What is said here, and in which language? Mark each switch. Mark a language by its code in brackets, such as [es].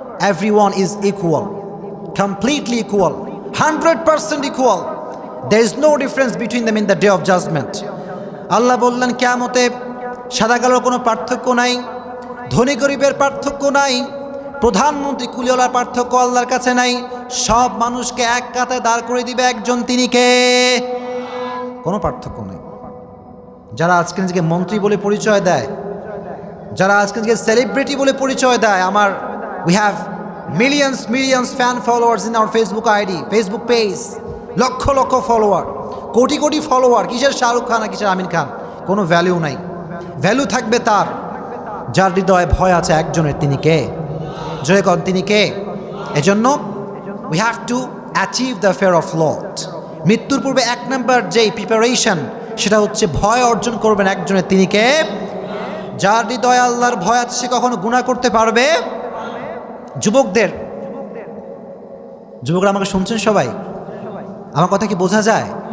[en] Everyone is equal, completely equal, 100% equal. There is no difference between them in the day of judgment. [bn] আল্লাহ বললেন কিয়ামতে সাদা কালোর কোনো পার্থক্য নাই, ধনী গরিবের পার্থক্য নাই, প্রধানমন্ত্রী কুলিওয়ালার পার্থক্য আল্লাহর কাছে নাই। সব মানুষকে এক কাতায় দাঁড় করে দিবে একজন, তিনি কে? কোনো পার্থক্য নেই। যারা আজকে নিজেকে মন্ত্রী বলে পরিচয় দেয়, যারা আজকে নিজেকে সেলিব্রিটি বলে পরিচয় দেয়, [en] we have millions fan followers in our Facebook ID, Facebook page, [bn] lakh lakh follower, crore crore follower. কিসের শাহরুখ খান আর কিসের আমিন খান? কোনো ভ্যালু নাই। ভ্যালু থাকবে তার যার হৃদয়ে ভয় আছে একজনের, তিনি কে? জয় কন, তিনি কে? এজন্য [en] we have to achieve the fear of Lord. [bn] মৃত্যুর পূর্বে এক নম্বর যেই প্রিপারেশন, সেটা হচ্ছে ভয় অর্জন করবেন একজনের, তিনি কে? যার হৃদয়ে আল্লাহর ভয় আছে সে কখনো গুনাহ করতে পারবে? যুবকরা আমাকে শুনছেন সবাই? আমার কথা কি বোঝা যায়?